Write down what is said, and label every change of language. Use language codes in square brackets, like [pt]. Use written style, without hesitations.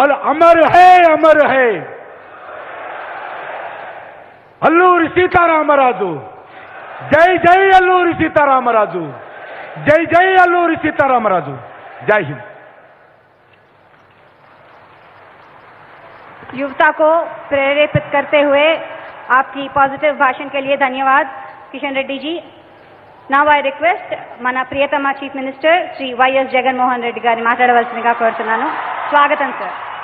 [hi] అమర్ హే, అమర్ హే [te] అల్లూరి సీతారామరాజు. జై జై అల్లూరి సీతారామరాజు, జై జై అల్లూరి సీతారామరాజు. జై హింద్. [hi] युवता को प्रेरित करते हुए आपकी पॉजिटिव भाषण के लिए धन्यवाद Kishan Reddy ji. [en] Now I request [te] మన ప్రియతమ chief minister Shri YS Jaganmohan Reddy గారిని మాట్లాడవలసిందిగా కోరుతున్నాను. స్వాగతం సార్.